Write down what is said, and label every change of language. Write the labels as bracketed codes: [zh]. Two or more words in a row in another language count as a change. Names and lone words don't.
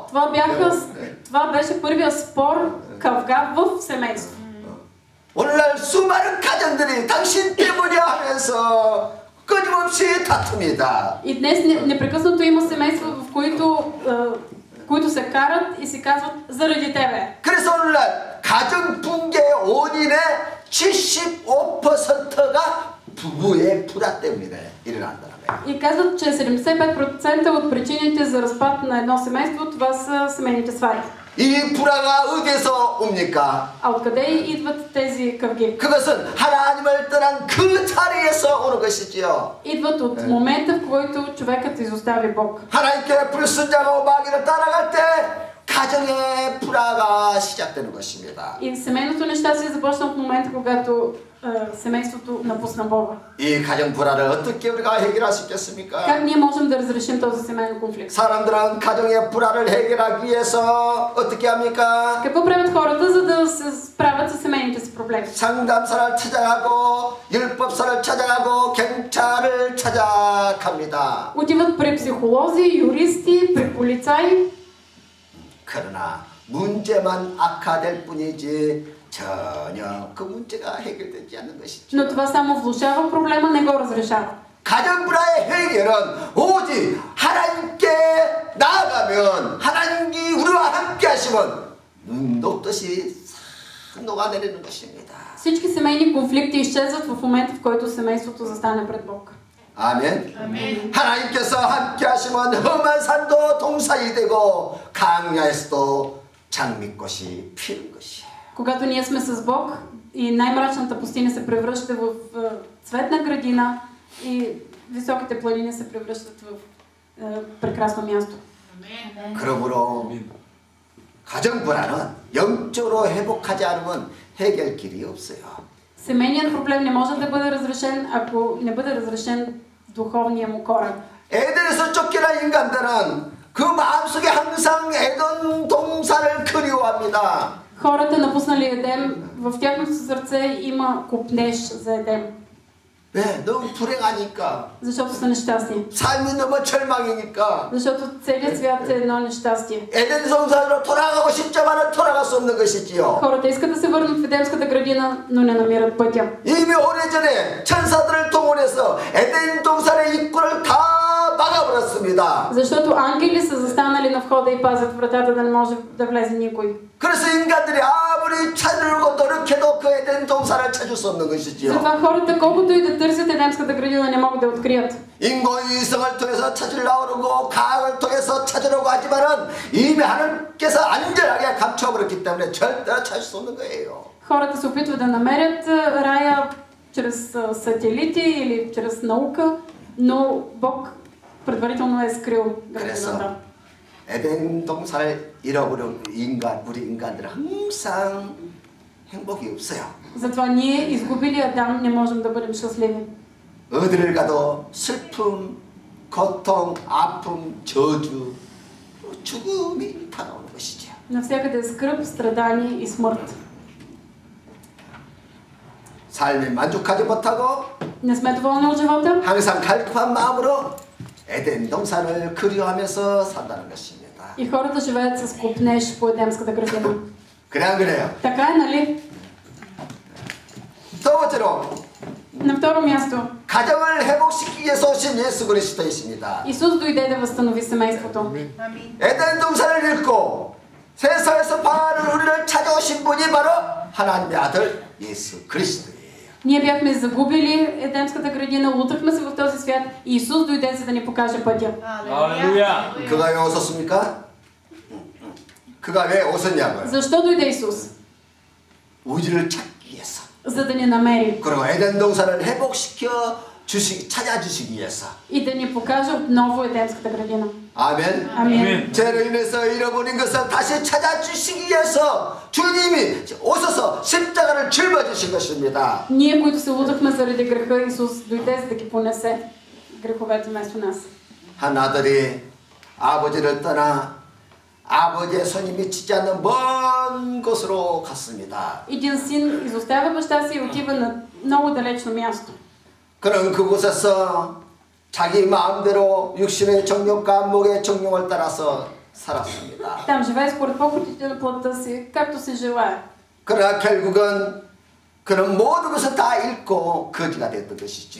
[bg] Това беше първия спор, кавга в семейство. [ko] 오늘날 수많은 가정들이 당신 때문이야 하면서 끊임없이 다툽니다. [bg] И днес непрекъснато има семейства, в които се карат и си казват заради тебе. [ko] 그래서 오늘날 가정 붕괴의 원인의 75%가 부부의 불화 때문에 일어난다는 거예요. [bg] И казват, че 75% от причините за разпад на едно семейство, това са семейните свари. [ko] 이 불화가 어디에서 옵니까? [bg] А откъде идват тези къвги? [ko] 그것은 하나님을 떠난 그 자리에서 오는 것이지요. [bg] Идват от момента, в който човекът изостави Бог. [ko] 하나님께 불순종하고 마귀를 따라갈 때 가정의 불화가 시작되는 것입니다. [bg] И семейното нещастие започна от момента, когато семейството напусна Бога. [ko] 이 가정 불화를 어떻게 우리가 해결할 수 있겠습니까? [bg] Как ние можем да разрешим този семейен конфликт? [ko] 사람들은 가정의 불화를 해결하기 위해서 어떻게 합니까? [bg] Какво правят хората, за да се справят с семейните си проблеми? [ko] 상담사를 찾아가고 율법사를 찾아가고 경찰을 찾아갑니다. [bg] Отиват при психолози, юристи, при полицаи. [ko] 그러나 문제만 악화될 뿐이지 전혀 그 문제가 해결되지 않는 것이죠. [bg] Но това само влошава проблема, не го разрешава. [ko] 가정 불화의 해결은 오직 하나님께 나아가면 하나님이 우리와 함께 하시면 눈 녹듯이 싹 녹아내리는 것입니다. [bg] Всички семейни конфликти изчезват в момента, в който семейството застане пред Бог. [ko] 아멘. 하나님께서 함께 하시면 험한 산도 동산이 되고 강야에서도 장미꽃이 피는 것이에요. [bg] Когато ние сме с Бог и най-мрачната пустиня се превръща в цветна градина и високите планини се превръщат в прекрасно място. [ko] 그러므로 가정 불화는 영적으로 회복하지 않으면 해결길이 없어요. [bg] Семейният проблем не може да бъде разрешен, ако не бъде разрешен духовния му корен. [ko] 에덴에서 쫓겨난 인간들은 그 마음속에 항상 에덴 동산을 그리워합니다. [bg] Хората, напуснали Едем, в тяхното сърце има копнеж за Едем. [ko] 왜? 너무 불행하니까. [bg] Защото са нещастни. [ko] 삶이 너무 절망이니까. [bg] Защото целият свят е едно нещастие. [ko] 에덴 동산으로 돌아가고 싶지만은 돌아갈 수 없는 것이지요. [bg] Хората искат да се върнат в Едемската градина, но не намират пътя. [ko] 이미 오래전에 천사들을 동원해서 에덴 동산의 입구를 다 막아버렸습니다. [bg] Защото ангели са застанали на входа и пазят вратата да не може да влезе никой. [ko] 그래서 인간들이 아무리 찾으려고 노력해도 그 에덴 동산을 찾을 수 없는 것이지요. [bg] Затова хората, колкото и да търсят Едемската градина, не могат да открият. [ko] 인공위성을 통해서 찾으려고 그러고 과학을 통해서 찾으려고 하지만은 이미 하나님께서 안전하게 감춰버렸기 때문에 절대로 찾을 수 없는 거예요. [bg] Хората се опитват да намерят рая чрез сателити или чрез наука, но Бог предварително е скрил градината. [ko] 에덴 동산을 잃어버린 우리 인간들은 항상 행복이 없어요. [bg] Затова ние, изгубили Адам, не можем да бъдем щастливи. [ko] 어디를 가도 슬픔, 고통, 아픔, 저주, 죽음이 다가오는 것이죠. [bg] Навсякъде е скръб, страдание и смърт. [ko] 삶에 만족하지 못하고 [bg] Не сме доволни от живота. [ko] 항상 갈급한 마음으로 에덴 동산을 그리워하면서 산다는 것입니다. [bg] И хората живеят с копнеж по Едемската градина. [ko] 그래 안 그래요? [bg] Така е, нали? [ko] 두 번째로 [bg] На второ място, [ko] 가정을 회복시키기 위해서 오신 예수 그리스도이십니다. [bg] Исус дойде да възстанови семейството. [ko] 에덴 동산을 잃고 세상에서 방하는 우리를 찾아오신 분이 바로 하나님의 아들 예수 그리스도예요. [bg] Ние бяхме загубили Едемската градина, лутахме се в този свят и Исус дойде, за да ни покаже пътя. Алелуя! [ko] 그가 왜 오셨습니까? 그가 왜 오셨냐고요? [bg] Защо дойде Исус? [ko] 우리를 찾기 위해서. [bg] За да ни намери. [ko] 그리고 에덴 동산을 회복시켜 찾아주시기 위해서. [bg] и да ни покаже отново Едемската градина. [ko] 아멘. [bg] Амин. [ko] 죄로 인해서 잃어버린 것을 다시 찾아주시기 위해서 주님이 오셔서 십자가를 짊어지신 것입니다. [bg] Ние, които се лудахме заради греха, Исус дойде за да ги понесе греховете вместо нас. [ko] 한 아들이 아버지를 떠나 아버지의 손이 미치지 않는 먼 곳으로 갔습니다. [bg] Един син изоставя баща си и отива на много далечно място. [ko] 그는 그곳에서 자기 마음대로 육신의 정욕과 목의 정욕을 따라서 살았습니다. [bg] Там живее според похотите на плътта си, както се желае. [ko] 그러나 결국은 그는 모든 것을 다 잃고 거지가 됐던 것이죠.